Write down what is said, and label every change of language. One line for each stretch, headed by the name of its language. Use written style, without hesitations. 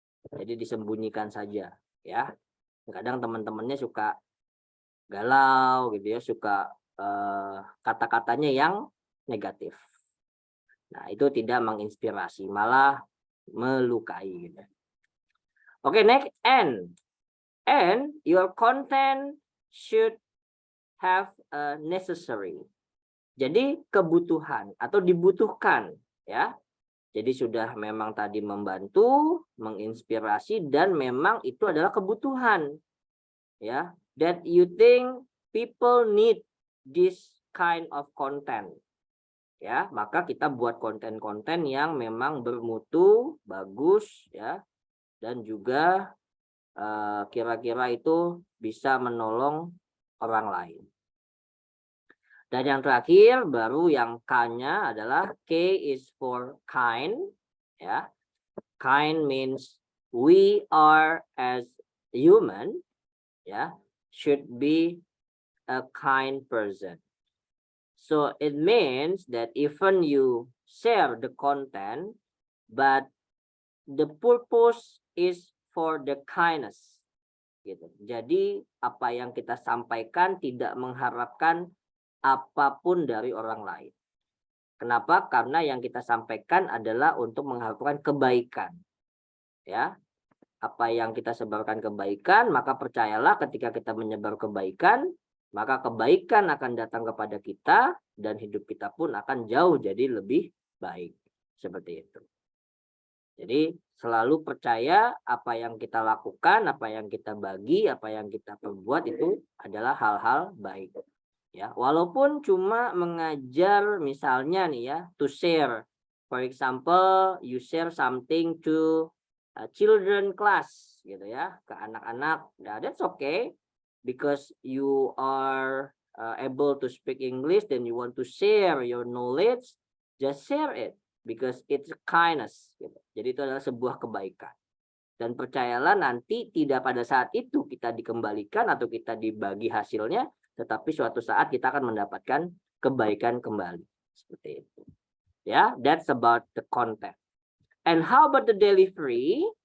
Indonesian: Jadi disembunyikan saja ya. Kadang teman-temannya suka galau gitu ya, suka kata-katanya yang negatif. Nah, itu tidak menginspirasi, malah melukai gitu.
English: Oke, next N. And your content should have a necessary.
Indonesian: Jadi kebutuhan atau dibutuhkan ya. Jadi sudah memang tadi membantu, menginspirasi, dan memang itu adalah kebutuhan.
English: Ya, that you think people need this kind of content.
Indonesian: Ya, maka kita buat konten-konten yang memang bermutu, bagus ya, dan juga kira-kira itu bisa menolong orang lain. Dan yang terakhir baru yang K-nya adalah
English: K is for kind
Indonesian: ya.
English: Kind means we are as human ya, should be a kind person. So it means that even you share the content, but the purpose is for the kindness.
Indonesian: Gitu. Jadi apa yang kita sampaikan tidak mengharapkan apapun dari orang lain. Kenapa? Karena yang kita sampaikan adalah untuk mengharapkan kebaikan. Ya. Apa yang kita sebarkan kebaikan, maka percayalah ketika kita menyebar kebaikan, maka kebaikan akan datang kepada kita dan hidup kita pun akan jauh jadi lebih baik. Seperti itu. Jadi selalu percaya apa yang kita lakukan, apa yang kita bagi, apa yang kita perbuat itu adalah hal-hal baik. Ya, walaupun cuma mengajar misalnya nih ya,
English: to share. For example, you share something to children class gitu ya,
Indonesian: ke anak-anak.
English: Nah, that's okay because you are able to speak English, then you want to share your knowledge, just share it because it's kindness gitu.
Indonesian: Jadi itu adalah sebuah kebaikan. Dan percayalah nanti tidak pada saat itu kita dikembalikan atau kita dibagi hasilnya, tetapi suatu saat kita akan mendapatkan kebaikan kembali. Seperti itu.
English: Ya, that's about the content. And how about the delivery?